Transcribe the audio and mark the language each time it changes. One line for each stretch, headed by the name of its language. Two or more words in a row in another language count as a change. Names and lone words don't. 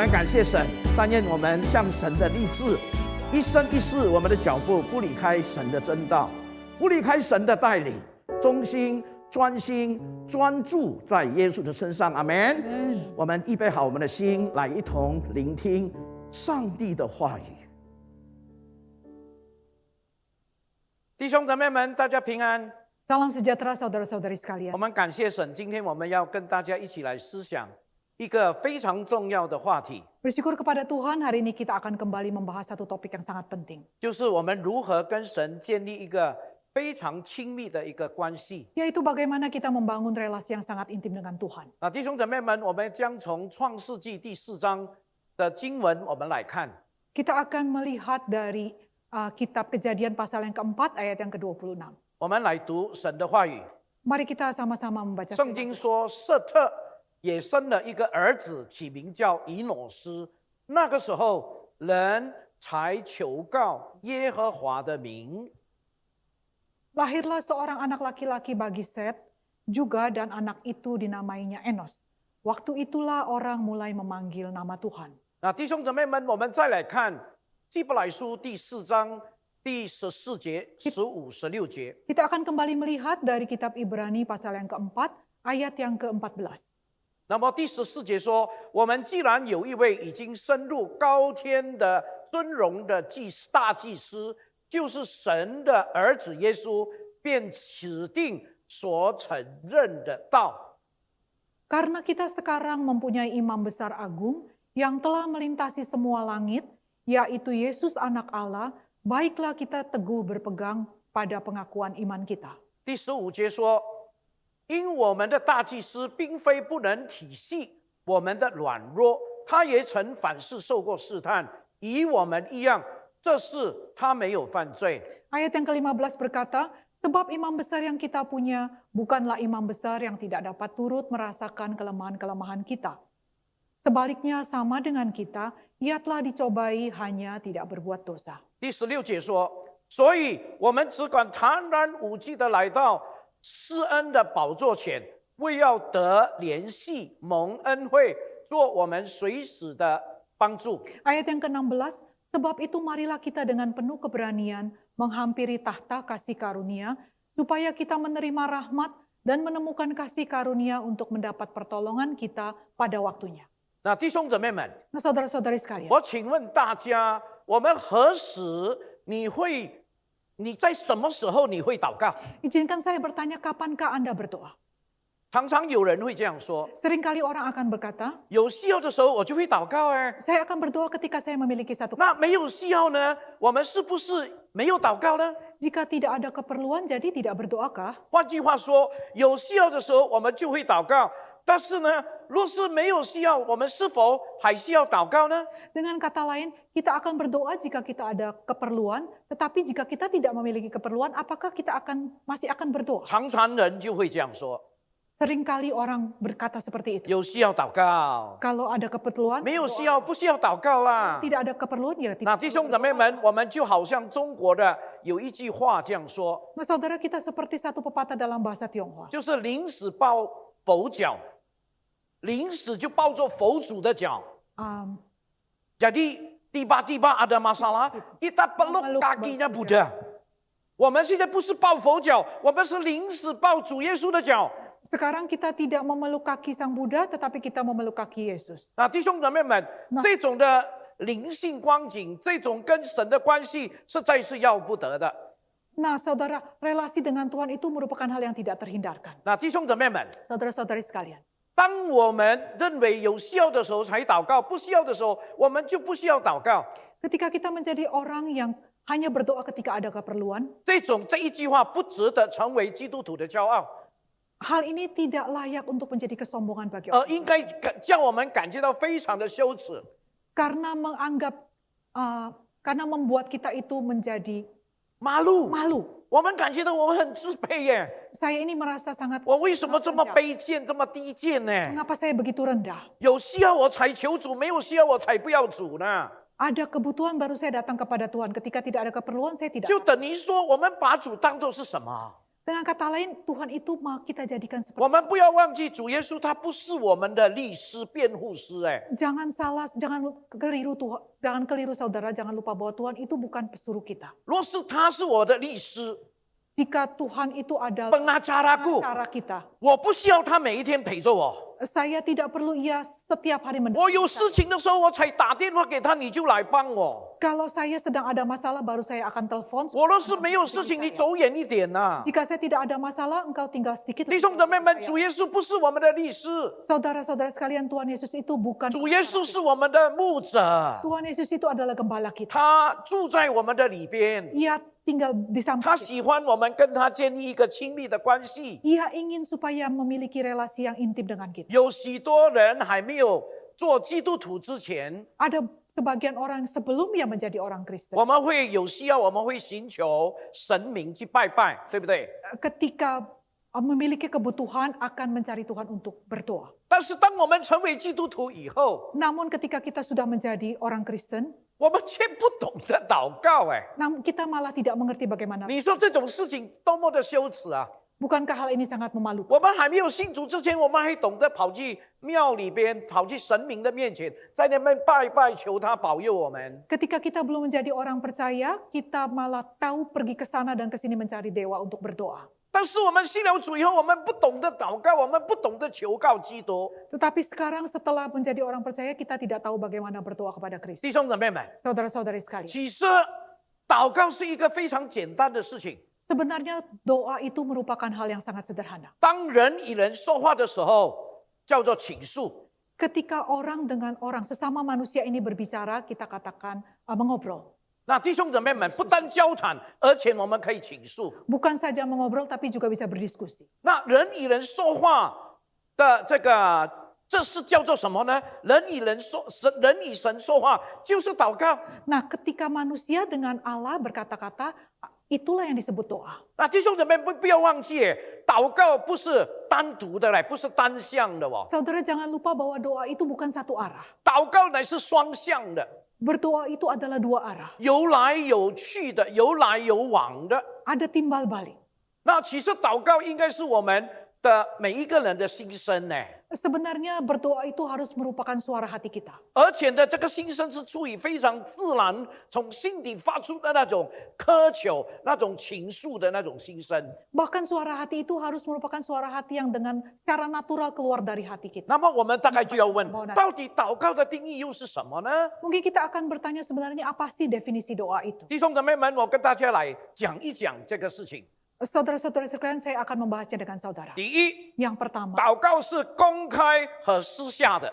Chinese: 谢神，但愿我们向神的立志，一生一世，我们的脚步不离开神的真道，不离开神的带领，忠心、专心、专注在耶稣的身上。阿们。我们预备好我们的心，来一同聆听上帝的话语。弟兄姊妹们，大家平安。
Indonesian: Salam sejahtera saudara-saudari sekalian.
Chinese: 我们感谢神，今天我们要跟大家一起来思想一个非常重要的话题，
Indonesian: Bersyukur kepada Tuhan, hari ini kita akan kembali membahas satu topik yang sangat penting.
Chinese: 就是我们如何跟神建立一个非常亲密的一个关系。
Indonesian: Yaitu bagaimana kita membangun relasi yang sangat intim dengan Tuhan.
Chinese: 弟兄姊妹们，我们将从创世纪第4章的经文我们来看。
Indonesian: Kita akan melihat dari kitab Kejadian pasal yang keempat ayat yang ke-26.
Chinese: 我们来读神的话语。
Indonesian: Mari kita sama-sama membaca.
Chinese: 圣经说，瑟特也生了一个儿子，起名叫以挪斯。那个时候，人才求告耶和华的名。
Indonesian: Lahirlah seorang anak laki-laki bagi Set juga dan anak itu dinamainya Enos. Waktu itulah orang mulai memanggil nama Tuhan.
Chinese: 弟兄姊妹们，我们再来看希伯来书第4章第14节、15、16节。
Indonesian: Kita akan kembali melihat dari kitab Ibrani pasal yang keempat ayat yang ke-14.
Chinese: 那么第14节说，我们既然有一位已经升入高天的尊荣的大祭司，就是神的儿子耶稣，便指定所承认的道。
Indonesian: Karena kita sekarang mempunyai imam besar agung yang telah melintasi semua langit, yaitu Yesus anak Allah, baiklah kita teguh berpegang pada pengakuan iman kita.
Chinese: 第15节说，因我们的大祭司并非不能体系我们的软弱，他也曾凡事受过试探，与我们一样，这事他没有犯罪。
Indonesian: Ayat yang ke-15 berkata, sebab imam besar yang kita punya bukanlah imam besar yang tidak dapat turut merasakan kelemahan-kelemahan kita. Sebaliknya sama dengan kita, ia telah dicobai hanya tidak berbuat dosa.
Chinese: 第16节说，所以我们只管坦然无惧的来到施恩的宝座前，为要得怜恤、蒙恩惠，做我们随时的帮助。
Indonesian: Ayat yang ke-16, sebab itu marilah kita dengan penuh keberanian menghampiri tahta kasih karunia, supaya kita menerima rahmat dan menemukan kasih karunia untuk mendapat pertolongan kita pada waktunya.
Chinese: 弟兄姊妹们，
Indonesian: Nah, saudara-saudari sekalian,
Chinese: 我请问大家，我们何时你在什么时候你会祷告？
Indonesian: izinkan saya bertanya, kapankah Anda berdoa?
Chinese: 常常有人会这样说，
Indonesian: Seringkali orang akan berkata,
Chinese: 有需要的时候我就会祷告。
Indonesian: saya akan berdoa ketika saya memiliki satu.
Chinese: 那没有需要呢？我们是不是没有祷告呢？
Indonesian: Jika tidak ada keperluan, jadi tidak berdoakah?
Chinese: 换句话说，有需要的时候我们就会祷告，但是呢，若是没有需要，我们是否还需要祷告呢？
Indonesian: Dengan kata lain, kita akan berdoa jika kita ada keperluan, tetapi jika kita tidak memiliki keperluan, apakah kita masih akan berdoa?
Chinese: 常常人就会这样说，
Indonesian: Seringkali orang berkata seperti itu.
Chinese: 有需要祷告，
Indonesian: Kalau ada keperluan,
Chinese: 没有需要不需要祷告啦。
Indonesian: tidak ada keperluan, ya
Chinese: 那
Indonesian: tidak.
Chinese: 弟兄姊妹们，我们就好像中国的有一句话这样说，
Indonesian: Nah, saudara, kita seperti satu pepatah dalam bahasa Tionghoa.
Chinese: 就是临死抱佛脚，临死就抱着佛祖的脚。
Indonesian: Jadi tiba-tiba ada masalah, kita peluk kakinya Buddha.
Chinese: 我们现在不是抱佛脚，我们是临死抱主耶稣的脚。
Indonesian: Sekarang kita tidak memeluk kaki Sang Buddha, tetapi kita memeluk kaki Yesus.
Chinese: 弟兄姊妹们，这种的灵性光景，这种跟神的关系，实在是要不得的。
Indonesian: Nah, saudara, relasi dengan Tuhan itu merupakan hal yang tidak terhindarkan.
Chinese: 弟兄姊妹们，
Indonesian: Saudara-saudari sekalian,
Chinese: 当我们认为有需要的时候才祷告，不需要的时候我们就不需要祷告。
Indonesian: ketika kita menjadi orang yang hanya berdoa ketika ada keperluan,
Chinese: 这一句话不值得成为基督徒的骄傲，
Indonesian: hal ini tidak layak untuk menjadi kesombongan bagi orang.
Chinese: 应该叫我们感觉到非常的羞耻。
Indonesian: Karena karena membuat kita itu menjadi malu，
Chinese: 我们感觉到我们很自卑耶。
Indonesian: Saya ini merasa sangat.
Chinese: 我为什么这么卑贱，这么低贱呢？
Indonesian: Mengapa saya begitu rendah?
Chinese: 有需要我才求主，没有需要我才不要主呢。
Indonesian: Ada kebutuhan baru saya datang kepada Tuhan. Ketika tidak ada keperluan, saya tidak.
Chinese: 就等于说，我们把主当作是什么？
Indonesian: Dengan kata lain, Tuhan itu mau kita jadikan
Chinese: 我
Indonesian: seperti.
Chinese: 们不要忘记，主耶稣他不是我们的律师、辩护师，
Indonesian: Jangan salah, jangan keliru Tuhan, jangan keliru saudara, jangan lupa bahwa Tuhan itu bukan pesuruh kita.
Chinese: 若是他是我的律师、
Indonesian: Jika Tuhan itu adalah pengacara cara kita,
Chinese: 我不需要他每一天陪着我。
Indonesian: saya tidak perlu ia setiap hari
Chinese: 我有
Indonesian: mendampingi
Chinese: 事情的时候，我才打电话给他，你就来帮我。
Indonesian: Kalau saya sedang ada masalah, baru saya akan telepon.
Chinese: 我若是没有事情，你走远一点呐、
Indonesian: Jika saya tidak ada masalah, engkau tinggal sedikit.
Chinese: 弟兄姊妹们，主耶稣不是我们的律师，
Indonesian: Saudara-saudara sekalian, Tuhan Yesus itu bukan.
Chinese: 主耶稣是我们的牧者，
Indonesian: Tuhan Yesus itu adalah gembala kita.
Chinese: 他住在我们的里边，
Indonesian: Ia tinggal di samping
Chinese: 他
Indonesian: kita.
Chinese: 喜欢我们跟他建立一个亲密的关系。
Indonesian: Ia ingin supaya memiliki relasi yang intim dengan kita.
Chinese: 有许多人还没有做基督徒之前，
Indonesian: Ada sebagian orang sebelum ia menjadi orang Kristen.
Chinese: 我们会有需要，我们会寻求神明去拜拜，对不对？
Indonesian: Ketika memiliki kebutuhan akan mencari Tuhan untuk berdoa.
Chinese: 但是当我们成为基督徒以后，
Indonesian: Namun ketika kita sudah menjadi orang Kristen,
Chinese: 我们却不懂得祷告，
Indonesian: namun kita malah tidak mengerti bagaimana.
Chinese: 你说这种事情多么的羞耻啊！
Indonesian: Bukankah hal ini sangat memalukan?
Chinese: 我们还没有信主之前，我们还懂得跑去庙里边，跑去神明的面前，在那边拜拜，求他保佑我们。
Indonesian: Ketika kita belum menjadi orang percaya, kita malah tahu pergi ke sana dan ke sini mencari dewa untuk berdoa.
Chinese: 但是我们信了主以后，我们不懂得祷告，我们不懂得求告基督。
Indonesian: Tetapi sekarang setelah menjadi orang percaya, kita tidak tahu bagaimana berdoa kepada Kristus.
Chinese: 弟兄姊妹们，
Indonesian: Saudara-saudari sekalian,
Chinese: 其实祷告是一个非常简单的事情。
Indonesian: sebenarnya doa itu merupakan hal yang sangat sederhana.
Chinese: 当人与人说话的时候，叫做倾诉。
Indonesian: Ketika orang dengan orang, sesama manusia ini berbicara, kita katakan mengobrol.
Chinese: 那弟兄姊妹们，不单交谈，而且我们可以倾诉。
Indonesian: Bukan saja mengobrol, tapi juga bisa berdiskusi.
Chinese: 那人与人说话的这是叫做什么呢？人与神说话就是祷告。
Indonesian: Nah, ketika manusia dengan Allah berkata-kata, itulah yang disebut doa.
Chinese: 那弟兄姊妹不要忘记，祷告不是单独的嘞，不是单向的哦。
Indonesian: Saudara jangan lupa bahwa doa itu bukan satu arah.
Chinese: 祷告乃是双向的，
Indonesian: Berdoa itu adalah dua arah.
Chinese: 有来有去的，有来有往的。
Indonesian: Ada timbal balik.
Chinese: 那其实祷告应该是我们的每一个人的心声呢。
Indonesian: Sebenarnya berdoa itu harus merupakan suara hati kita.
Chinese: 而且呢，这个心声是出于非常自然，从心底发出的那种渴求、那种情愫的那种心声。
Indonesian: Bahkan suara hati itu harus merupakan suara hati yang dengan secara natural keluar dari hati kita.
Chinese: 那么我们大概就要问，到底祷告的定义又是什么呢？
Indonesian: Mungkin kita akan bertanya sebenarnya apa sih definisi doa itu?
Chinese: 弟兄姊妹们，我跟大家来讲一讲这个事情。
Indonesian: Saudara-saudara sekalian, saya akan membahasnya dengan saudara.
Chinese: 第一，
Indonesian: Yang pertama,
Chinese: 祷告是公开和私下的，